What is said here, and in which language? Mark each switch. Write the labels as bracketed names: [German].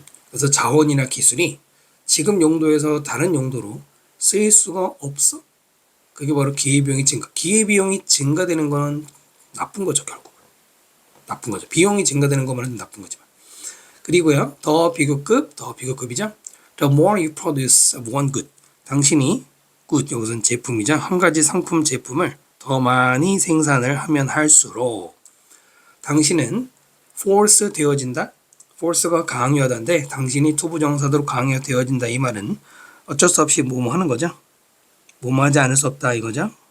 [Korean] 그래서 자원이나 기술이 지금 용도에서 다른 용도로 쓰일 수가 없어. 그게 바로 기회비용이 증가. 기회비용이 증가되는 건 나쁜 거죠, 결국. 나쁜 거죠. 비용이 증가되는 것만은 나쁜 거지만. 그리고요, 더 비교급이죠. [English] The more you produce of one good. [Korean] 당신이 good, 여기서는 제품이죠. 한 가지 상품 제품을 더 많이 생산을 하면 할수록 당신은 force 되어진다. force가 강요하다인데 당신이 투부정사대로 강요되어진다. 이 말은 어쩔 수 없이 뭐뭐 하는 거죠. 뭐뭐 하지 않을 수 없다 이거죠.